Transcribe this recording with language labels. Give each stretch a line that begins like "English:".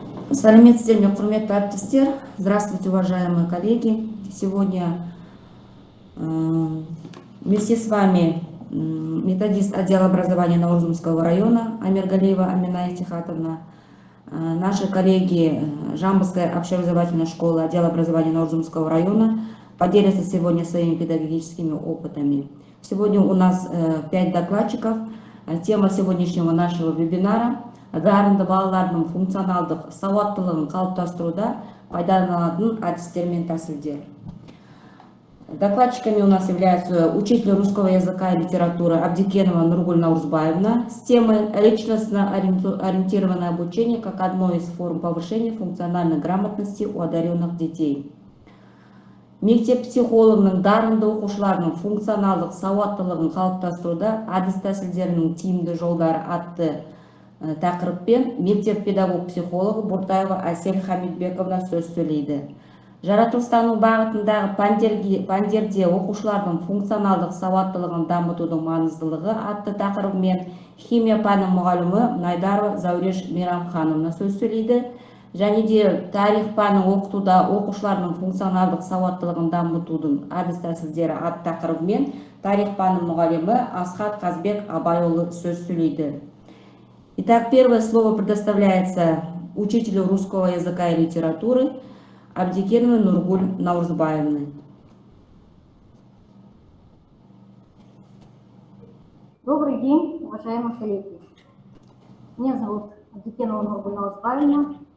Kazakh: Сәлеметсіздер ме, құрметті әріптестер.
Russian: Здравствуйте, уважаемые коллеги. Сегодня вместе с вами методист отдела образования Наурзумского района Амиргалиева Амина Ихтихатовна, наши коллеги Жамбылской общеобразовательной школы отдела образования Наурзумского района поделятся сегодня своими педагогическими опытами. Сегодня у нас 5 докладчиков. Тема сегодняшнего нашего вебинара
Kazakh: дарынды балалардың функционалдық сауаттылығын қалыптастыруда пайдаланылатын әдістер мен тәсілдер.
Russian: Докладчиками у нас являются учитель русского языка и литературы Абдикенова Нургуль Наурзбаевна с темой «Личностно ориентированное обучение как одно из форм повышения функциональной грамотности у одаренных детей».
Kazakh: Мектеп психологының дарынды оқушыларының функционалдық сауаттылығын қалыптастыруда әдіс тәсілдерінің тиімді жолдары атты тақырыппен мектеп педагог психологы Буртаева Әсел Хамидбековна сөз сөйлейді. Жаратылыстану бағытындағы пәндерде оқушылардың функционалдық сауаттылығын дамытудың маңыздылығы атты тақырыбымен химия пәні мұғалімі Найдарова Зауреш Мейрамхановна сөз сөйлейді. Және де тарих пәнін оқытуда оқушылардың функционалдық сауаттылығын дамытудың әдіс тәсілдері атты тақырыбымен тарих пәні мұғалімі Асхат Қазбек Абайұлы сөз сөйлейді.
Russian: Итак, первое слово предоставляется учителю русского языка и литературы Абдикеновой Нургуль Наурзбаевны. Добрый день, уважаемые коллеги. Меня зовут Абдикенова Нургуль Наурзбаевна.